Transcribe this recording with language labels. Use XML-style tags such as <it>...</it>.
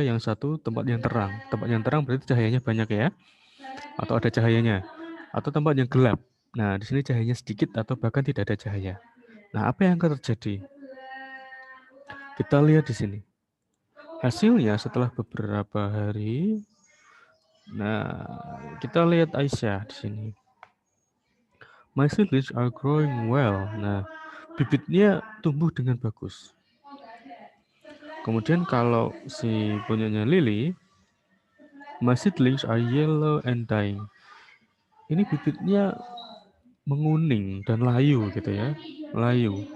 <id>Yang satu tempat yang terang. Tempat yang terang berarti cahayanya banyak ya, atau ada cahayanya. Atau tempat yang gelap. Nah, di sini cahayanya sedikit atau bahkan tidak ada cahaya. Nah, apa yang akan terjadi? Kita lihat di sini. Hasilnya setelah beberapa hari, nah kita lihat Aisyah di sini.</id> <en>My seedlings are growing well.</en> <id>Nah, bibitnya tumbuh dengan bagus. Kemudian kalau si punyanya Lily,</id> <en>my seedlings are yellow and dying.</en> <id>Ini bibitnya menguning dan layu gitu ya, layu.</id>